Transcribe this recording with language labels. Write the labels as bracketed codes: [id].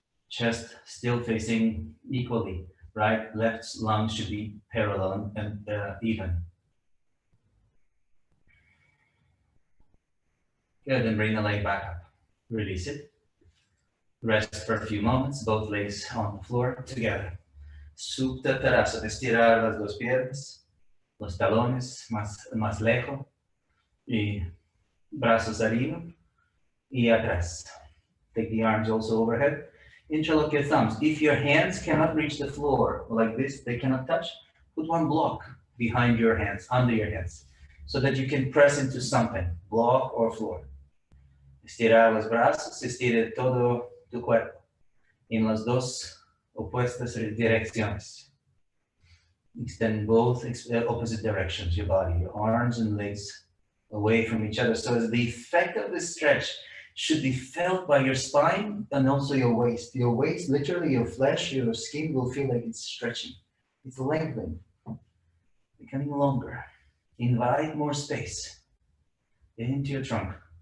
[en] Chest still facing equally, right? Left lung should be parallel and even. Good, then bring the leg back up. Release it. Rest for a few moments, both legs on the floor together. [es] Supta Tarasana, estirar las dos piernas, los talones más lejos, Y brazos arriba y atrás. [en] Take the arms also overhead. Interlock your thumbs. If your hands cannot reach the floor like this, they cannot touch, put one block behind your hands, under your hands, so that you can press into something, block or floor. [es] Estirar los brazos, estire todo tu cuerpo en las dos opuestas direcciones. [en] Extend both opposite directions, your body, your arms and legs away from each other. So as the effect of this stretch should be felt by your spine and also your waist. Your waist, literally your flesh, your skin will feel like it's stretching. It's lengthening, becoming longer. Invite more space into your trunk.